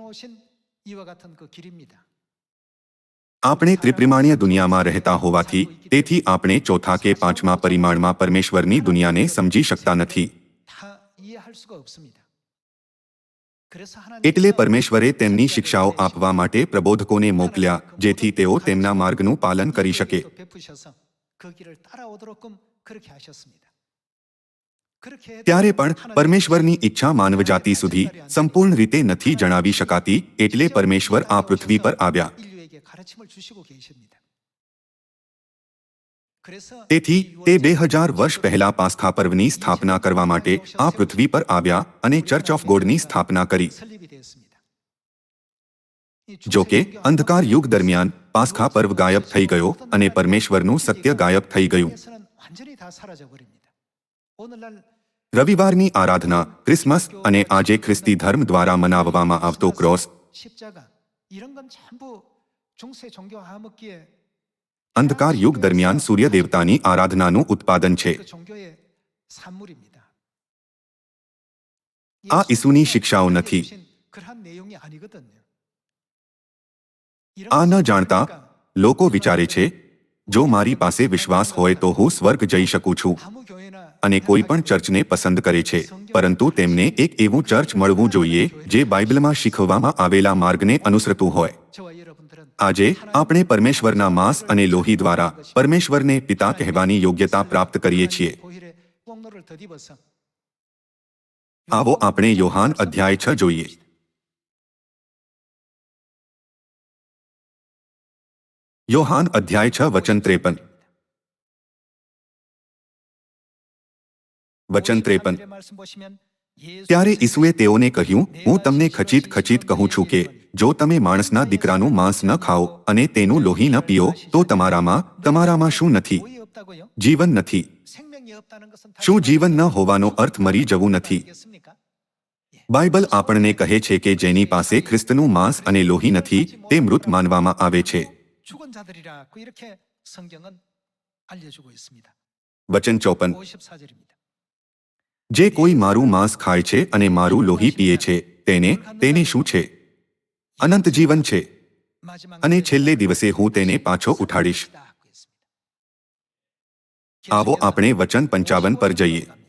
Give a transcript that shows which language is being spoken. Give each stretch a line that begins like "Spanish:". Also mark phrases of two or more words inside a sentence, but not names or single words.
Gujarati: આપણે ત્રિપરિમાણીય દુનિયામાં રહેતા હોવાથી, તેથી આપણે ચોથા કે પાંચમા પરિમાણમાં પરમેશ્વરની દુનિયાને સમજી શકતા નથી. એટલે પરમેશ્વરે તેમની શિક્ષાઓ આપવા માટે પ્રબોધકોને મોકલ્યા, જેથી તેઓ તેમના માર્ગનું પાલન કરી શકે.
Korean: 그렇게 해도
Gujarati: ત્યારે પણ
Korean: 하나님께서
Gujarati: પરમેશ્વરની ઈચ્છા માનવજાતિ સુધી સંપૂર્ણ રીતે નથી જણાવી શકાતી, એટલે પરમેશ્વર આ પૃથ્વી પર આવ્યા.
Korean: 인류에게 가르침을 주시고 계십니다. 그래서
Gujarati: તેથી તે 2000 વર્ષ પહેલા પાસ્ખા પર્વની સ્થાપના કરવા માટે આ પૃથ્વી પર આવ્યા અને ચર્ચ ઓફ ગોડની સ્થાપના કરી.
Korean: 설립이 되었습니다.
Gujarati: જો કે અંધકાર યુગ દરમિયાન પાસ્ખા પર્વ ગાયબ થઈ ગયો અને પરમેશ્વરનું સત્ય ગાયબ થઈ ગયું.
Korean: 에서는 완전히 다 사라져 버립니다. 오늘날
Gujarati: રવિવારની આરાધના, ક્રિસમસ અને આજે ખ્રિસ્તી ધર્મ દ્વારા મનાવવામાં આવતો ક્રોસ
Korean: 십자가 이런 건 전부 중세 종교 암흑기에
Gujarati: અંધકાર યુગ દરમિયાન સૂર્ય દેવતાની આરાધનાનું ઉત્પાદન છે.
Korean: 그 종교의 산물입니다.
Gujarati: આ ઈસુની શિક્ષાઓ નથી.
Korean: 그러한 내용이 아니거든요.
Gujarati: આ ન જાણતા લોકો વિચારે છે, જો મારી પાસે વિશ્વાસ હોય તો હું સ્વર્ગ જઈ શકું છું,
Korean: 아무 교회나
Gujarati: અને કોઈ પણ ચર્ચને પસંદ કરે છે, પરંતુ તેમને એક એવું ચર્ચ મળવું જોઈએ જે બાઇબલમાં શીખવવામાં આવેલા માર્ગને અનુસરતું હોય.
Korean: 저와 여러분들은
Gujarati: આજે આપણે પરમેશ્વરના માંસ અને લોહી દ્વારા પરમેશ્વરને પિતા કહેવાની યોગ્યતા પ્રાપ્ત કરીએ છીએ.
Korean: 보혈의 뽕로를 덧입어서
Gujarati: આવો આપણે યોહાન અધ્યાય 6 જોઈએ. યોહાન અધ્યાય 6 વચન 53. વચન 53.
Korean: 말씀 보시면
Gujarati: ત્યારે ઈસુએ તેઓને કહ્યું, હું તમને ખચિત ખચિત કહું છું કે જો તમે માણસના દીકરાનું માંસ ન ખાઓ અને તેનું લોહી ન પીઓ તો તમારામાં શું નથી?
Korean: 뭐에 없다고요?
Gujarati: જીવન નથી.
Korean: 생명이 없다는 것은
Gujarati: શું જીવન ન હોવાનો અર્થ મરી જવું નથી?
Korean: 겠습니까?
Gujarati: બાઇબલ આપણને કહે છે કે જેની પાસે ખ્રિસ્તનું માંસ અને લોહી નથી તે મૃત માનવામાં આવે છે.
Korean: 죽은 자들이라고 이렇게 성경은 알려주고 있습니다.
Gujarati: વચન 54.
Korean: 54절입니다.
Gujarati: જે કોઈ મારું માંસ ખાય છે અને મારું લોહી પીએ છે તેને શું છે? અનંત જીવન છે, અને છેલ્લે દિવસે હું તેને પાછો ઉઠાડીશ. આવો આપણે વચન 55 પર જઈએ.